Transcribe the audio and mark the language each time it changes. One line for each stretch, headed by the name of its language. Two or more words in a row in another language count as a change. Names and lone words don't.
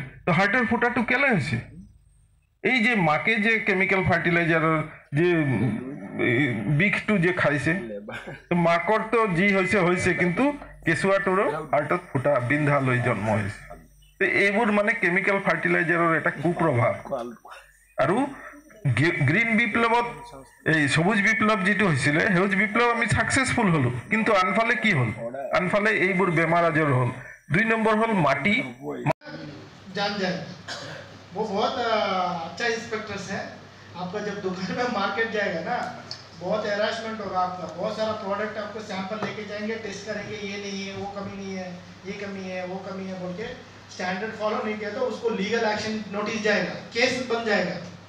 Assamese: তো হাৰ্টৰ ফুটাটো কেলে হৈছে, এই যে মাকে যে
English: chemical fertilizer
Assamese: যে বিষটো যে খাইছে, মাকৰ তো যি হৈছে কিন্তু কেঁচুৱাটোৰো হাৰ্টত ফুটা বিন্ধা লৈ জন্ম হৈছে। তো এইবোৰ মানে
English: chemical fertilizer
Assamese: এটা কুপ্ৰভাৱ। আৰু গ্ৰীণ বিপ্লৱত এই সবুজ বিপ্লৱ যেটো হৈছিলে, সেউজ বিপ্লৱ আমি সাকসেসফুল হলো, কিন্তু আনফালে কি হল, আনফালে এইবোৰ বেমাৰ আজাৰ হল। 2 নম্বৰ হল মাটি।
Hindi: जान जाए वो बहुत अच्छा इंस्पेक्टर्स है। आपका जब दुकान में मार्केट जाएगा ना, बहुत हैरासमेंट होगा आपका। बहुत सारा प्रोडक्ट आपको सैंपल लेके जाएंगे, टेस्ट करेंगे, ये नहीं है, वो कमी नहीं है, ये कमी है, वो कमी है बोल के
English: standard follow
Hindi: नहीं किया तो उसको
English: legal action notice
Hindi: जाएगा, केस बन जाएगा।